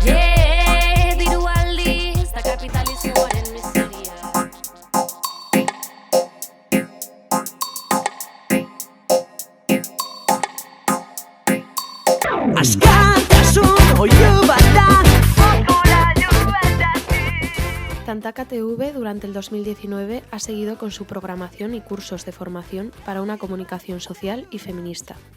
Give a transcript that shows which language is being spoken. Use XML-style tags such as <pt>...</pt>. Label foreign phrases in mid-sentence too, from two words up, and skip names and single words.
<eu>Diru aliz, da kapitalismoaren miseria. Askatasun oihu bat da.</eu> <es>Tantaka TV durante el 2019 ha seguido con su programación y cursos de formación para una comunicación social y feminista.</es>